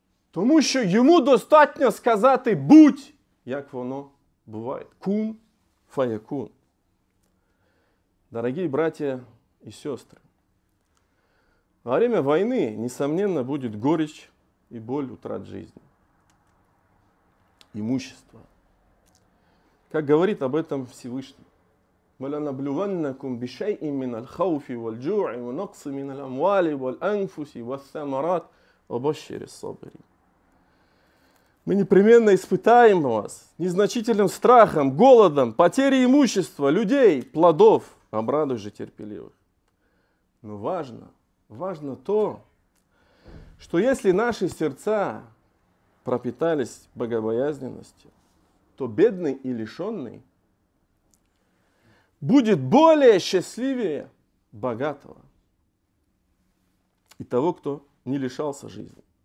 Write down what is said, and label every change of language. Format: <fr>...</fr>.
<uk>Тому що йому достатньо сказати «будь», як воно бывает.</uk> <ar>Кун фаякун.</ar> <ru>Дорогие братья и сестры, во время войны, несомненно, будет горечь и боль утрат жизни, имущества. Как говорит об этом Всевышний:</ru> <ar>وَلَنَبْلُوَنَّكُمْ بِشَيْءٍ مِّنَ الْخَوْفِ وَالْجُوعِ وَنَقْصٍ مِّنَ الْأَمْوَالِ وَالْأَنفُسِ وَالثَّمَرَاتِ وَبَشِّرِ الصَّابِرِينَ.</ar> <ru>Мы непременно испытаем вас незначительным страхом, голодом, потерей имущества, людей, плодов. Обрадуй же терпеливых. Но важно то, что если наши сердца пропитались богобоязненностью, то бедный и лишенный будет более счастливее богатого и того, кто не лишался жизни.</ru>